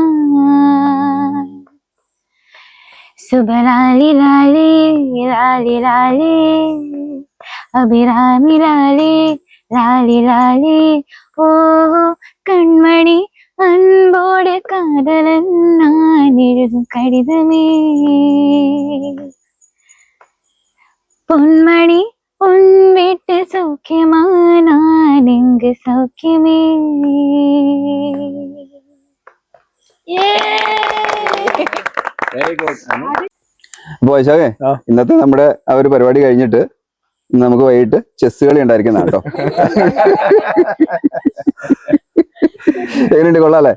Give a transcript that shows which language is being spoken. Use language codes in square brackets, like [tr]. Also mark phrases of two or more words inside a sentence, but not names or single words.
[ta] சுபலாலி லாலி லாலி லாலி அபிராமி லாலி லாலி லாலி ஓ கண்மணி அன்போடு காதலன் நான் எழுதும் கடிதமே பொன்மணி உன் வீட்டு சௌக்கியமா நான் இங்கு சௌக்கியமே. [en] Very good. [ml] അപ്പൊ വൈശാഖേ, ഇന്നത്തെ നമ്മുടെ ആ ഒരു പരിപാടി കഴിഞ്ഞിട്ട് നമുക്ക് വൈകിട്ട് ചെസ് കളി ഉണ്ടായിരിക്കുന്ന കേട്ടോ. എങ്ങനെയുണ്ട്? കൊള്ളാല്ലേ?